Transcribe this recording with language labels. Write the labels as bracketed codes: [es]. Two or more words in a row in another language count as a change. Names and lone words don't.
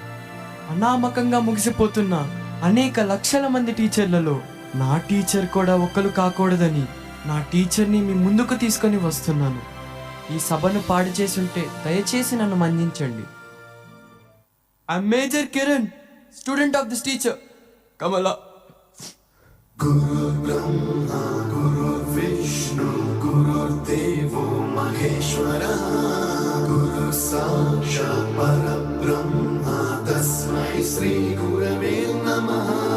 [te] అనామకంగా ముగిసిపోతున్న అనేక లక్షల మంది టీచర్లలో నా టీచర్ కూడా ఒక్కరు కాకూడదని నా టీచర్ని మీ ముందుకు తీసుకొని వస్తున్నాను. ఈ సభను పాడు చేసుంటే దయచేసి నన్ను మన్నించండి. [en] I'm Major Kiran, student of this teacher Kamala. [sa] గురు బ్రహ్మ గురు విష్ణు గురుర్దేవో మహేశ్వర గురు సాక్షాత్ పరబ్రహ్మ తస్మై శ్రీ గురవే నమః.